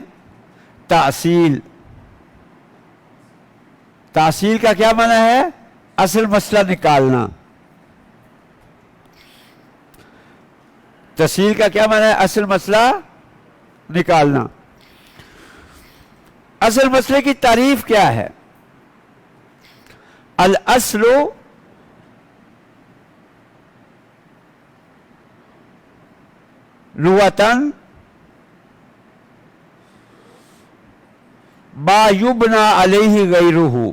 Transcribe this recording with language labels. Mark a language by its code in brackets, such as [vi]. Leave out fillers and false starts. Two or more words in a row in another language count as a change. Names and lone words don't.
[ur] تحصیل، تحصیل کا کیا معنی ہے؟ اصل مسئلہ نکالنا. تحصیل کا کیا معنی ہے؟ اصل مسئلہ نکالنا. اصل مسئلے کی تعریف کیا ہے؟ [ar] الاصل لغتاً ما یبنى علیہ غیرہ.